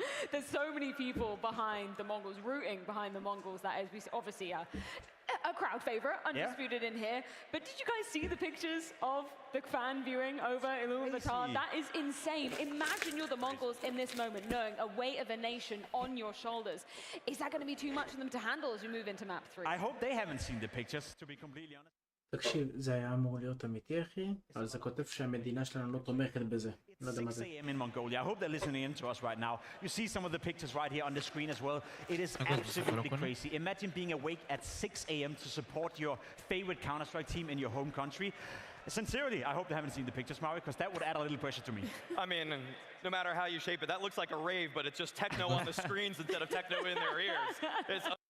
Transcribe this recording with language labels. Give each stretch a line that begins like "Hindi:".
English: There's so many people behind the Mongols, rooting behind the Mongols, that is obviously a crowd favorite, undisputed in here. But did you guys see the pictures of the fan viewing over Ulaanbaatar? That is insane. Imagine you're the Mongols in this moment, knowing a weight of a nation on your shoulders. Is that going to be too much for them to handle as we move into map 3? I hope they haven't seen the pictures, to be completely honest.
Hebrew: תקשיב, זה היה אמור להיות אמיתי, אחי, אבל זה כותב שהמדינה שלנו לא תומכת בזה. לא יודע מה זה.
English: 6 a.m. in Mongolia. I hope they're listening in to us right now. You see some of the pictures right here on the screen as well. It is absolutely crazy. Imagine being awake at 6 a.m. to support your favorite Counter-Strike team in your home country. Sincerely, I hope they haven't seen the pictures, Mario, because that would add a little pressure to me. I mean, no matter how you shape it, that looks like a rave, but it's just techno on the screens instead of techno in their ears.